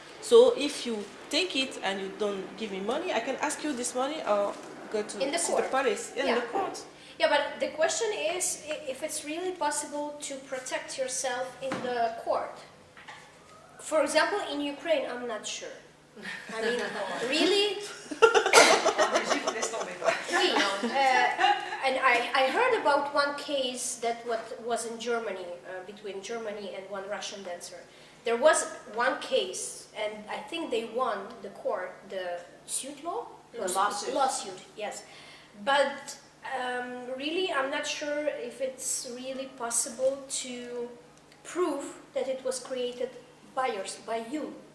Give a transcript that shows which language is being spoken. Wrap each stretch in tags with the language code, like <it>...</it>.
<en>So if you take it and you don't give me money, I can ask you this money or go to the police in the court. Yeah, but the question is if it's really possible to protect yourself in the court. For example, in Ukraine, I'm not sure. I mean, really?</en> <fr>En Égypte, laisse tomber quoi. Oui.</fr> <en>And I heard about one case that was in Germany, between Germany and one Russian dancer. There was one case, and I think they won the court, the suit law? Lawsuit. Lawsuit, yes. But really, I'm not sure if it's really possible to prove that it was created by you.</en>